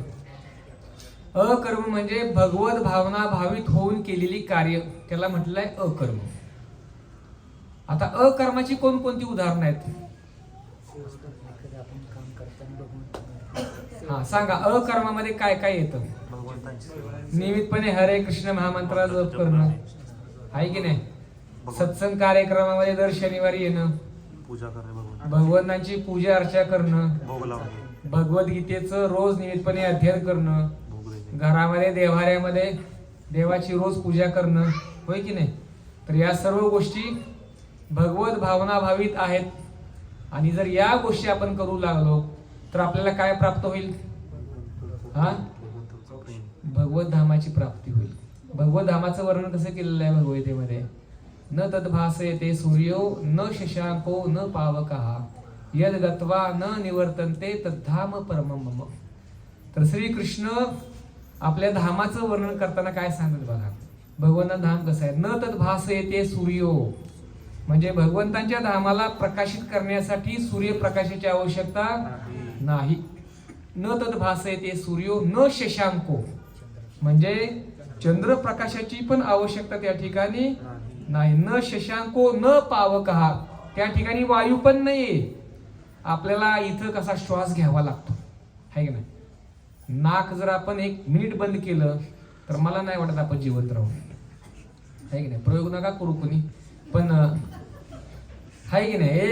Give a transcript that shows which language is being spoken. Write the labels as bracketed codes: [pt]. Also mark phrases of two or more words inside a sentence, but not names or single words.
[mr] अकर्म म्हणजे भगवत भावना भावित होऊन केलेली कार्य, त्याला म्हटलंय अकर्म. आता अकर्माची कोणकोणती उदाहरणं आहेत? हा, सांगा, अकर्मामध्ये काय काय येतं? नियमितपणे हरे कृष्ण महामंत्राचा जप करणं आहे की नाही? सत्संग कार्यक्रमामध्ये दर शनिवारी येणं, पूजा करणं, भगवंतांची पूजा अर्चा करणं, भोग लावणे, भगवद्गीतेचं रोज नियमितपणे अध्ययन करणं, घरामध्ये देवाऱ्यामध्ये देवाची रोज पूजा करणं, होय की नाही? तर या सर्व गोष्टी भगवत भावना भावित आहेत. आणि जर या गोष्टी आपण करू लागलो तर आपल्याला काय प्राप्त होईल? हा, भगवत धामाची प्राप्ती होईल. भगवत धामाचं वर्णन कसं केलेलं आहे भगवद्गीतेमध्ये? [sa] न तद्भासयते सूर्यो न शशांको न पावकः यद गत्वा न निवर्तन्ते तद्धाम परमं मम. [mr] तर श्रीकृष्ण आपल्या धामाचं वर्णन करताना काय सांगत बघा. भगवंताचं धाम कसं आहे? [sa] न तद्भासयते सूर्यो [mr] म्हणजे भगवंतांच्या धामाला प्रकाशित करण्यासाठी सूर्यप्रकाशाची आवश्यकता नाही. [sa] न तद्भासयते सूर्यो न शशांको [mr] म्हणजे चंद्रप्रकाशाची पण आवश्यकता त्या ठिकाणी नाही. [sa] न शशांको न पावकः [mr] त्या ठिकाणी वायू पण नाही. आपल्याला इथं कसा श्वास घ्यावा लागतो आहे की नाही? नाक जर आपण 1 मिनिट बंद केलं तर मला नाही वाटत आपण जिवंत राहू, आहे की नाही? प्रयोग नका करू कोणी, पण आहे की नाही?